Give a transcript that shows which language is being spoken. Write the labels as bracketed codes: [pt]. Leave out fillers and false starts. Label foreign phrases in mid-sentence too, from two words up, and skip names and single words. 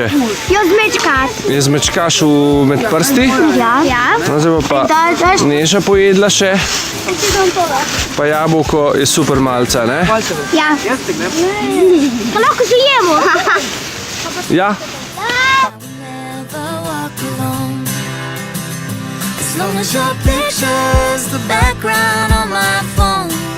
[sl] Jo zmečkaš. Je zmečkaš med prsti? Ja. No, zdaj bo pa Neža pojedla še. Pa jabolko je super malca, ne? Ja. Pa lahko že jemo. Ja. [en] As long as your picture's the background on my phone.